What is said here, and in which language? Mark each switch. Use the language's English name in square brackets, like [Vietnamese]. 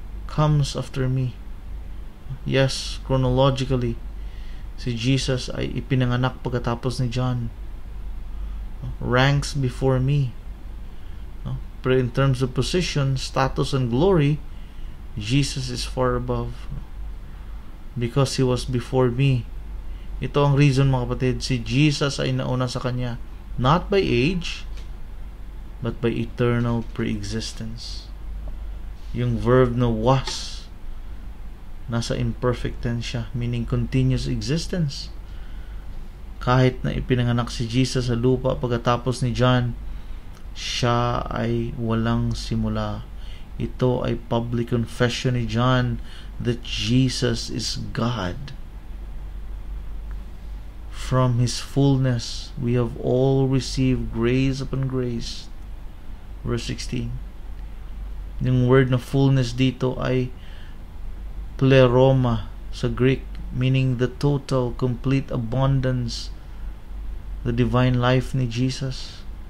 [English] Comes after me. Yes, chronologically, [Filipino] si Jesus ay ipinanganak pagkatapos ni John. [English] Ranks before me. Pero in terms of position, status, and glory, Jesus is far above. Because He was before me. [Filipino] Ito ang reason, mga kapatid, si Jesus ay nauna sa Kanya. [English] Not by age, but by eternal pre-existence. [Filipino] Yung verb na was, nasa imperfect tense siya, [English] meaning continuous existence. [Filipino] Kahit na ipinanganak si Jesus sa lupa pagkatapos ni John, siya ay walang simula. Ito ay public confession ni John [English] that Jesus is God. From His fullness we have all received grace upon grace. [Filipino] Verse 16. Yung word na fullness dito ay pleroma sa Greek, [English] meaning the total, complete abundance, the divine life [Filipino] ni Jesus.